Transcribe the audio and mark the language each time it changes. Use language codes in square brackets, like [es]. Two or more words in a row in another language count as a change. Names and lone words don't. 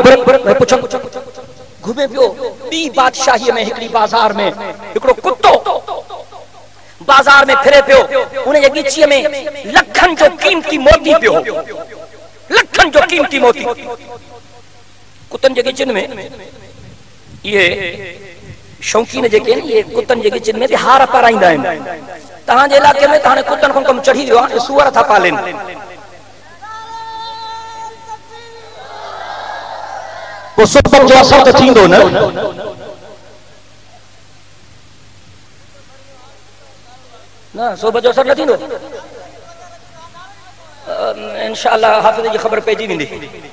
[sd] घुमे पियो ॿी बादशाहीअ में, हिकिड़ी बाज़ार में हिकिड़ो कुत्तो बाज़ार में फिरे पियो। उन जे ॻिचीअ में लखनि जो कीमती मोती पियो, लखनि जो कीमती मोती। कुतनि जे ॻिचनि में ये शौकीन जेके ये कुतन जे गिचन में हार पाराईंदा आहिनि। तव्हांजे इलाके में हाणे कुतन खां कमु चढ़ी वियो आहे, सूअर था पालेनि। पोइ सुबह जो असर त थींदो न। न सुबह जो असर न थींदो, इंशाअल्लाह हाफ़िज़ जी ख़बर पइजी वेंदी।